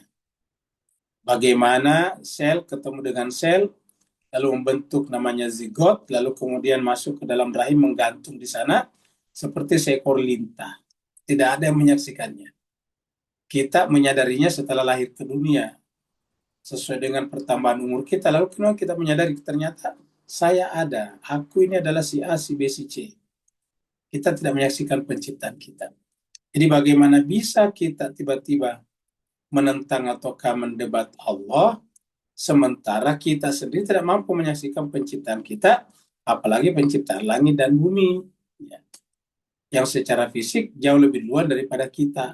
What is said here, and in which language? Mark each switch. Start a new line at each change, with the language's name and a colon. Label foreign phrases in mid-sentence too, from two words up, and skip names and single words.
Indonesian: Bagaimana sel ketemu dengan sel, lalu membentuk namanya zigot, lalu kemudian masuk ke dalam rahim menggantung di sana, seperti seekor lintah. Tidak ada yang menyaksikannya. Kita menyadarinya setelah lahir ke dunia. Sesuai dengan pertambahan umur kita, lalu kemudian kita menyadari ternyata saya ada, aku ini adalah si A, si B, si C. Kita tidak menyaksikan penciptaan kita. Jadi bagaimana bisa kita tiba-tiba menentang ataukah mendebat Allah, sementara kita sendiri tidak mampu menyaksikan penciptaan kita, apalagi penciptaan langit dan bumi, ya, yang secara fisik jauh lebih luas daripada kita.